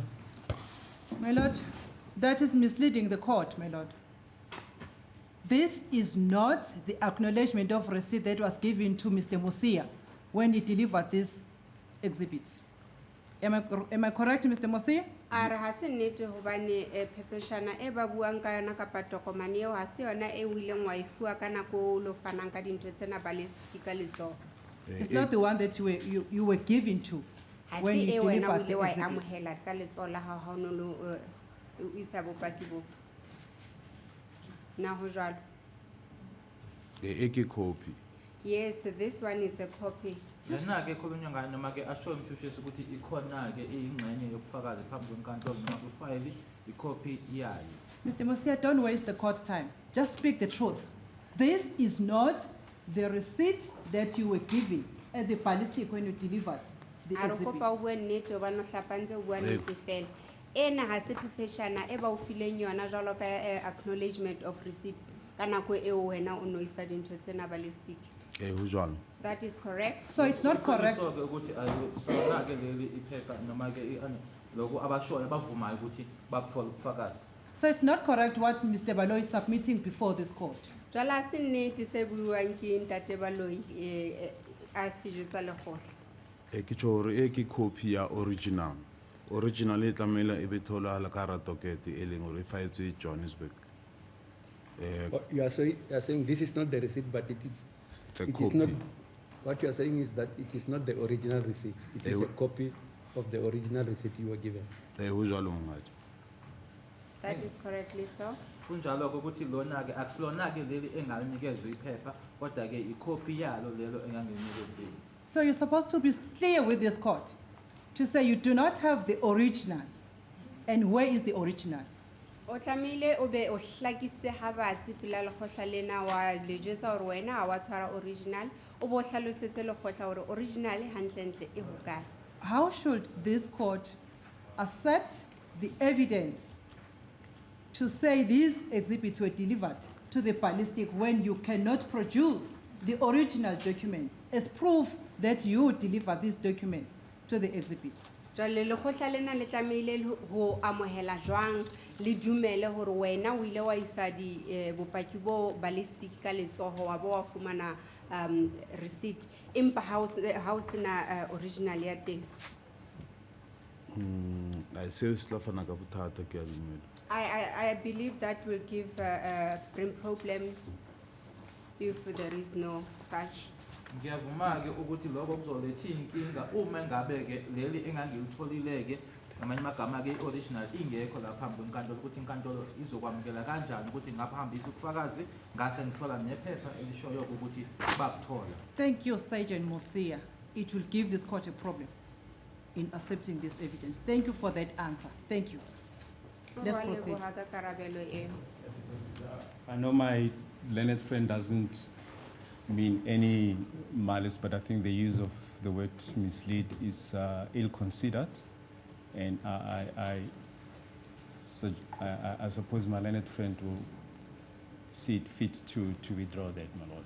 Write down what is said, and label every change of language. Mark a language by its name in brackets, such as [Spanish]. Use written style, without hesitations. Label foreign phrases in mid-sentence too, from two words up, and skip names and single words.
[English] My lord, that is misleading the court, my lord. This is not the acknowledgement of receipt that was given to Mr. Musia when he delivered this exhibit. Am I correct, Mr. Musia? [Southern Sotho] Are ha se nnete hobane phepeshana e ba buang ka yona kapa tokomane eo ha se yona e wileng wa e fuwa ka nako o lo fanang ka dintho tsena ballistic ka letsoho. [English] It's not the one that you were given to [Southern Sotho] Ha [English] when [Southern Sotho] se [English] you [Southern Sotho] e wena o [English] delivered [Southern Sotho] ile [English] the [Southern Sotho] wa e [English] exhibit. [Southern Sotho] amohela ka letsoho la hao ha o no lo o isa bopaki bo. Na ho jwalo. E ke copy. [English] Yes, this one is a copy. [Zulu] Lena ke khulunywa ngayo noma ke asho umshushisi ukuthi ikhona ke ingxenye yobufakazi phambi kwenkantolo noma kwifile icopy yayo. [English] Mr. Musia, don't waste the court's time. Just speak the truth. This is not the receipt that you were given at the ballistic when you delivered the [Southern Sotho] A re kopa o [English] exhibit. [Southern Sotho] bue nnete hobane o hlapantse o bua nnete fela. Ena ha se phepeshana e ba o fileng yona jwalo ka [English] acknowledgement of receipt [Southern Sotho] ka nako eo wena o no isa dintho tsena ballistic. Ho jwalo. [English] That is correct. So it's not correct. [Zulu] So ke ukuthi ayisona ke leli iphepha noma ke lokho abashoyo bavumayo ukuthi baphole ubufakazi. [English] So it's not correct what Mr. Baloyi is submitting before this court. [Southern Sotho] Jwale ha se nnete se buiwang ke Ntate Baloyi a se jwetsa lekgotla. Ke tjho hore e ke copy ya original. Original e tlamela e be tholahala ka hara docket e leng hore e faetswe Johannesburg. [English] You are saying this is not the receipt, but It's a it is copy. not. What you are saying is that it is not the original receipt. It is a copy of the original receipt you were given. [Southern Sotho] Ho jwalo monghadi. [English] That is correctly so. [Zulu] Kunjalo ke ukuthi lona ke akusilona ke leli engalinikeza iphepha kodwa ke icopy yalo lelo engangenikezile. [English] So you're supposed to be clear with this court to say you do not have the original. And where is the original? [Southern Sotho] O tlamehile o be o hlakisitse ha batsi pela lekgotla lena wa le jwetsa hore wena ha wa tshwara original o bo hlalosetse lekgotla hore original hantlentle e hokae. [English] How should this court accept the evidence to say these exhibits were delivered to the ballistic when you cannot produce the original document as proof that you delivered this document to the exhibits? [Southern Sotho] Jwale lekgotla lena le tlamehile ho amohela jwang le dumele hore wena o ile wa isa di bopaki bo ballistic ka letsoho wa bo wa fumana receipt empa ha o sena original ya teng. I se sla fana ka bothata ke a dumela. [English] I believe that will give bring problem if there is no such. [Zulu] Ngiyavuma ke ukuthi lokho kuzoletha inkinga uma ngabe ke leli engangilitholile ke ngamanye amagama ke original ingekho la phambi kwenkantolo ukuthi inkantolo izokwamukela kanjani ukuthi ngaphambilisa ubufakazi ngase ngithola nephepha elishoyo ukuthi bakuthola. [English] Thank you, Sergeant Mosia. It will give this court a problem in accepting this evidence. Thank you for that answer. Thank you. Let's proceed. I know my learned friend doesn't mean any malice, but I think the use of the word mislead is ill-considered, and I suppose my learned friend will see it fit to withdraw that, my lord.